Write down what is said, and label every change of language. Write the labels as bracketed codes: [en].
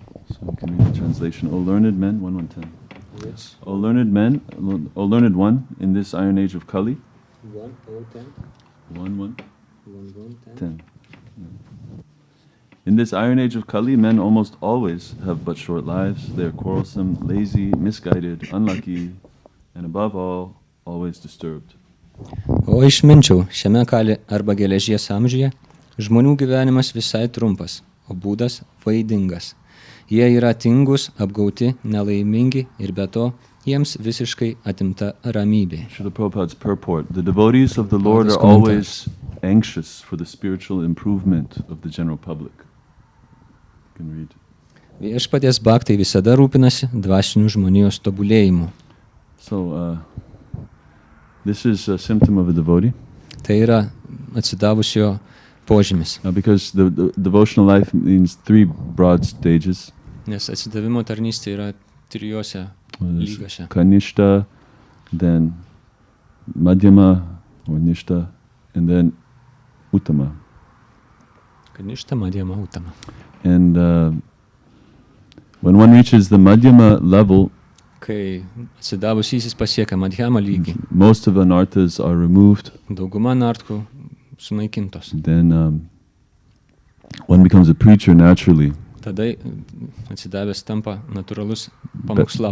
[en] So we can read the translation. O learned men, 1:10. O learned men, O learned one, in this iron age of Kali. 1:10. In this iron age of Kali, men almost always have but short lives. They are quarrelsome, lazy, misguided, unlucky, and above all, always disturbed. [lt] O išminčiau, šiame Kali arba geležies amžiuje, žmonių gyvenimas visai trumpas, o būdas vaidingas. Jie yra tingus, apgauti, nelaimingi ir be to jiems visiškai atimta ramybė. [en] Srila Prabhupada's purport. The devotees of the Lord are always anxious for the spiritual improvement of the general public. You can read. [lt] Viešpaties bhaktai visada rūpinasi dvasinių žmonijos tobulėjimu. [en] So, this is a symptom of a devotee. [lt] Tai yra atsidavusio požymis. [en] Because the devotional life means three broad stages. [lt] Nes atsidavimo tarnystė yra trijose lygose. [en] Kanishta, then madhyama or nishta, and then uttama. Kanishta, madhyama, uttama. And when one reaches the madhyama level, [lt] kai atsidavusysis pasiekia madhyama lygį, [en] most of anarthas are removed. [lt] Dauguma anarthų sunaikintos. [en] Then one becomes a preacher naturally. [lt] Tada atsidavęs tampa natūralus pamokslautojas.